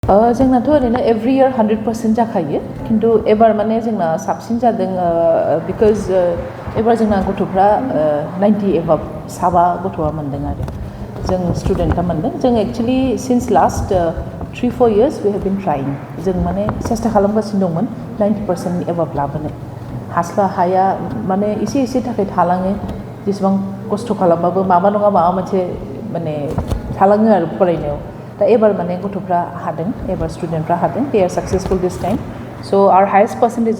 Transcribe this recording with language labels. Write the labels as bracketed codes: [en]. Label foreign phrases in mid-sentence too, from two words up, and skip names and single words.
[brx] जोंनाथ' ओरैनो [en] every year [brx] 100% जाखायो खिन्थु एबार माने जोंना साबसिन जादों बिकज एबार जोंना गथ'फ्रा 90 एबाब साबा गथ'आ मोनदों आरो जों स्टुडेन्टआ मोनदों जों [en] actually since last 3-4 years we have been [brx] trying जों माने सेस्था खालामगासिनो दंमोन 90% एबाब लाबोनो हास्ला हाया माने एसे एसे थाखाय थालाङो जेसेबां खस्थ' खालामबाबो माबा नङा माबा मोनसे माने थालाङो आरो फरायनायाव दा एबार माने गथ'फ्रा हादों एबार स्टुडेन्टफ्रा हादों [en] they are successful this time so our highest percentage